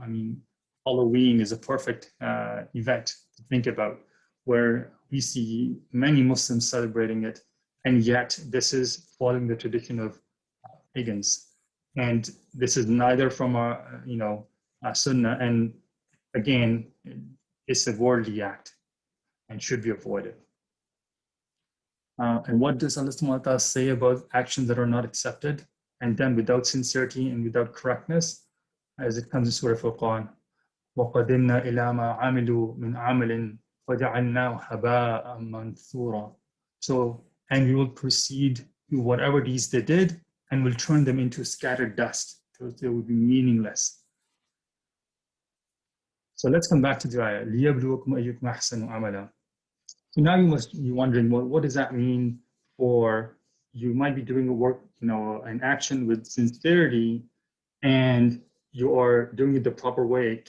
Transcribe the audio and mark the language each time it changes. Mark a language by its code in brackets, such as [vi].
[en] I mean, Halloween is a perfect event to think about, where we see many Muslims celebrating it, and yet this is following the tradition of pagans, and this is neither from our, Sunnah, and again, it's a worldly act and should be avoided. And what does Allah subhanahu wa ta'ala say about actions that are not accepted and done without sincerity and without correctness? As it comes in Surah Furqan, [ar] وَقَدِمْنَا إِلَى مَا عَمِلُوا مِنْ عَمَلٍ فَجَعَلْنَاهُ هَبَاءً مَنْثُورًا. [en] So, and we will proceed to whatever deeds they did and will turn them into scattered dust, because they will be meaningless. So let's come back to the ayah. [ar] لِيَبْلُوَكُمْ أَيُّكُمْ أَحْسَنُ عَمَلًا. [en] So now you must be wondering, well, what does that mean for, you might be doing a work, an action with sincerity, and you are doing it the proper way.